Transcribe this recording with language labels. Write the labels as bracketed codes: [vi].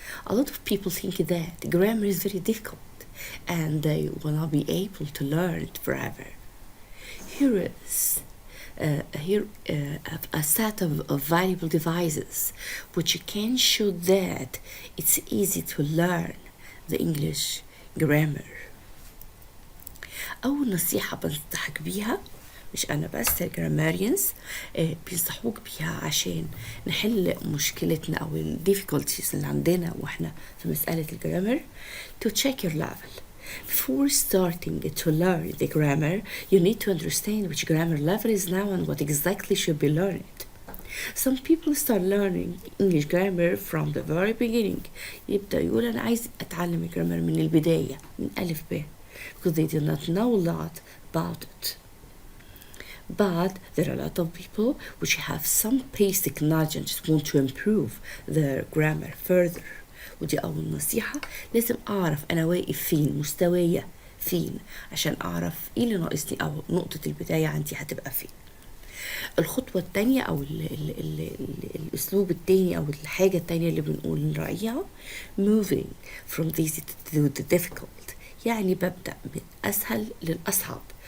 [en] A lot of people think that grammar is very difficult and they will not be able to learn it forever. Here is a set of valuable devices which can show that it's easy to learn the English grammar. [ar] أول نصيحة بنصحك بيها، مش أنا بس، الجراماريانز بينصحوك بيها عشان نحل مشكلتنا أو ال difficulties اللي عندنا وإحنا في مسألة الجرامر. [en] To check your level. Before starting to learn the grammar, you need to understand which grammar level is now and what exactly should be learned. Some people start learning English grammar from the very beginning. [ar] يبدأ يقول أنا عايز أتعلم الجرامر من البداية، من ألف ب، [en] because they do not know a lot about it. But there are a lot of people which have some basic knowledge and just want to improve their grammar further. [ar] ودي أول نصيحة، لازم أعرف أنا واقف فين، مستوايا فين، عشان أعرف إيه اللي ناقصني أو نقطة البداية عندي هتبقى فين. الخطوة التانية أو الأسلوب التاني أو الحاجة التانية اللي بنقول نراعيها [en] moving from easy to the difficult، [ar] يعني ببدأ من أسهل للأصعب.